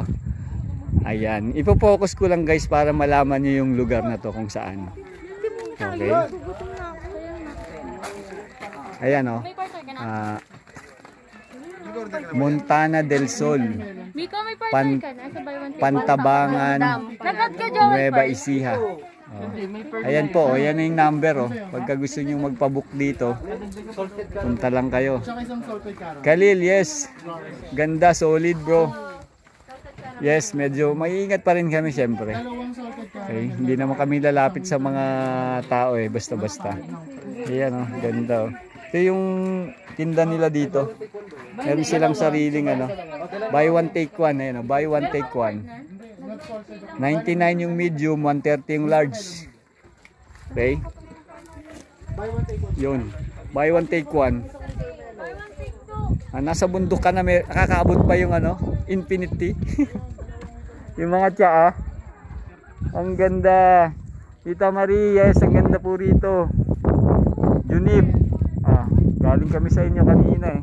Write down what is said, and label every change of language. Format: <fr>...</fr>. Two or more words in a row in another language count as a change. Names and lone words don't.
<tl>Ayan, ipo-focus ko lang guys para malaman niyo yung lugar na to kung saan. Okay. Ayan oh. Montana del Sol, Miko, may partner ka na sa</tl> <en>buy one take one.</en> <tl>Pantabangan, Lagat ka, Joel. Nueva Ecija. Oh. Ayan po, ayan yung number oh. Pagka gusto niyo magpa-book dito, punta lang kayo. Khalil, yes. Ganda,</tl> <en>solid bro.</en> <tl>Yes, medyo maiingat pa rin kami syempre. Okay, hindi naman kami lalapit sa mga tao eh, basta-basta. Ayan oh, ganda oh. Ito yung tinda nila dito. Meron silang sariling ano,</tl> <en>buy one take one,</en> <tl>ayan oh,</tl> <en>buy one take one.</en> <tl>99 yung medium, 130 yung large. Okay? Yun.</tl> <en>Buy one take one.</en> <tl>Nasa bundok ka na, nakakaabot pa yung ano, Infinity. Yung mga tsaa. Ang ganda. Tita Marie, yes, ang ganda po rito. Junip. Galing kami sa inyo kanina eh.</tl>